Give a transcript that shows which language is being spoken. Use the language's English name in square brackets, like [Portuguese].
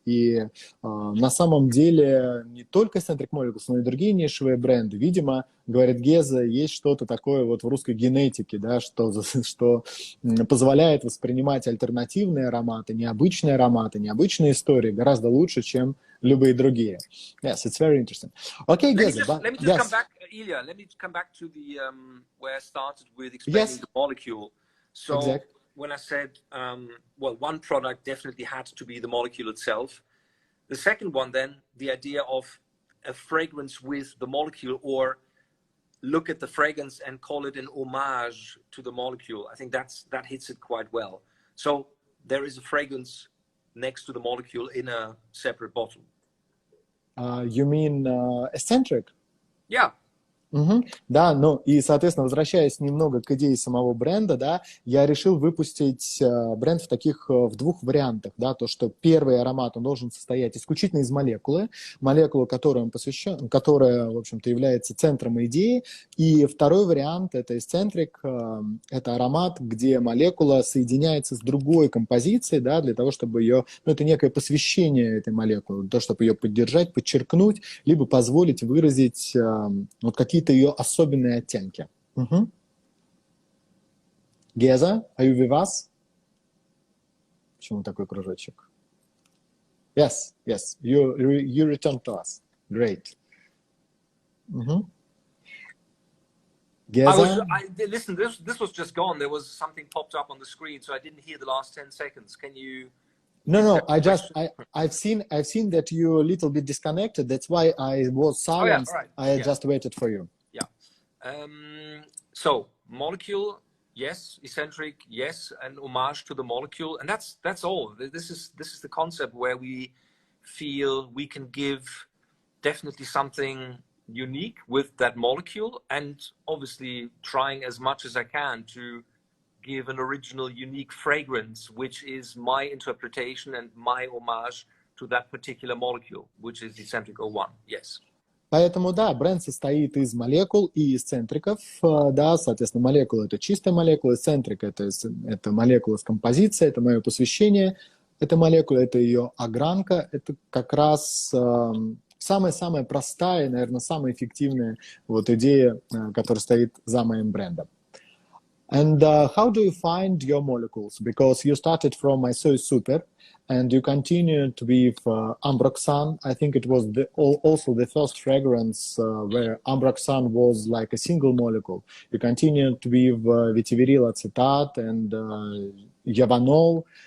[Russian] И на самом деле не только Escentric Molecules, но и другие нишевые бренды. Видимо, говорит Геза, есть что-то такое вот в русской генетике, да, что позволяет воспринимать альтернативные ароматы, необычные истории гораздо лучше, чем любые другие. [English] Yes, it's very interesting. Okay, Geza. Let me just come back, Ilya. Let me come back to the where I started with explaining the molecule. So when I said, well, one product definitely had to be the molecule itself. The second one, then, the idea of a fragrance with the molecule, or look at the fragrance and call it an homage to the molecule. I think that hits it quite well. So there is a fragrance next to the molecule in a separate bottle. You mean Escentric? Yeah. [Russian] Да, ну и, соответственно, возвращаясь немного к идее самого бренда, да, я решил выпустить бренд в двух вариантах, да, то, что первый аромат, он должен состоять исключительно из молекулы, которой он посвящен, которая, в общем-то, является центром идеи, и второй вариант, это Escentric, это аромат, где молекула соединяется с другой композицией, да, для того, чтобы ее, ну, это некое посвящение этой молекулы, для того, чтобы ее поддержать, подчеркнуть, либо позволить выразить вот какие-то ее особенные оттенки. [English] Геза, are you with us? [Russian] Почему такой кружочек? [English] Yes, you return to us. Great. Geza? Listen, this was just gone. There was something popped up on the screen, so I didn't hear the last 10 seconds. Can you... No. I've seen that you're a little bit disconnected. That's why I was silent. Right. I just waited for you. Yeah. So molecule, yes. Escentric, yes. And homage to the molecule, and that's all. This is the concept where we feel we can give definitely something unique with that molecule, and obviously trying as much as I can to give an original, unique fragrance, which is my interpretation and my homage to that particular molecule, which is Escentric 01. Yes. [Russian] Поэтому, да, бренд состоит из молекул и эсцентриков, да, соответственно, молекула – это чистая молекула, эсцентрик – это молекула с композицией, это мое посвящение, эта молекула, это ее огранка, это как раз самая-самая простая, наверное, самая эффективная вот идея, которая стоит за моим брендом. [English] And how do you find your molecules? Because you started from My So Super, and you continued with Ambroxan. I think it was also the first fragrance where Ambroxan was like a single molecule. You continued with vetiveryl acetate and Yavanol.